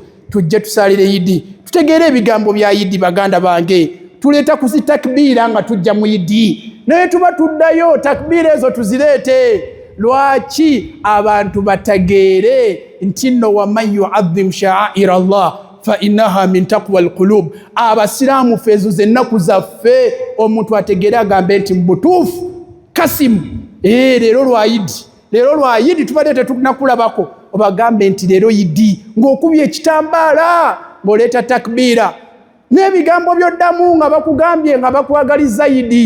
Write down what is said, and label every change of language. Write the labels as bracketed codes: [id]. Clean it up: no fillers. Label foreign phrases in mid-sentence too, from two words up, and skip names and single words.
[lg] Tujje tusaalire Eid, tutegeere ebigambo bya Eid. Baganda bange, tuleeta kuzitakbiira nga tujja mu Eid, naye tuba tuddayo takbiira ezo tuzireete. Lwaki? Abantu batageere nti nno [ar] ومن يعظم شعائر الله فإنها من تقوى القلوب. [lg] Abasiraamu feezo z'ennaku zaffe, omuntu ategeere agambe nti mbutuufu kasimu leero lwa Eid, leero lwa Eid tubadde tetunakulabako, obagambe nti leero Eid, ng'okubye ekitambaala ng'oleeta takbiira n'ebigambo by'oddamu nga bakugambye nga bakwagaliza Eid.